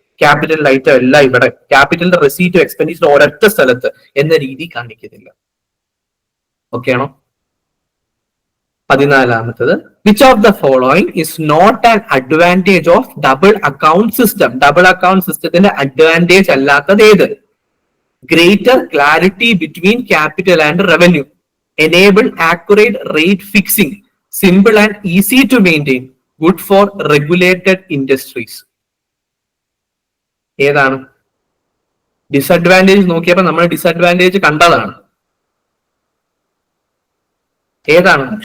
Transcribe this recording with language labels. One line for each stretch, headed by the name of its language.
Malayalam: Capital item എല്ലാം ഇവിടെ, ക്യാപിറ്റലിന്റെ റെസീറ്റും expenditure ഒരൊറ്റ സ്ഥലത്ത് എന്ന രീതി കാണിക്കുന്നില്ല. ഓക്കെ ആണോ? 14ാമത്തത്,
English: Which of the following is not an advantage of double account system?
Malayalam: Double account സിസ്റ്റത്തിന്റെ അഡ്വാൻറ്റേജ് അല്ലാത്തത് ഏത്?
English: Greater clarity between capital and revenue, enable accurate rate fixing, simple and easy to maintain, good for regulated industries.
Malayalam: ഏതാണ്? Disadvantage നോക്കിയപ്പോ നമ്മൾ disadvantage കണ്ടതാണ്. ഏതാണ്?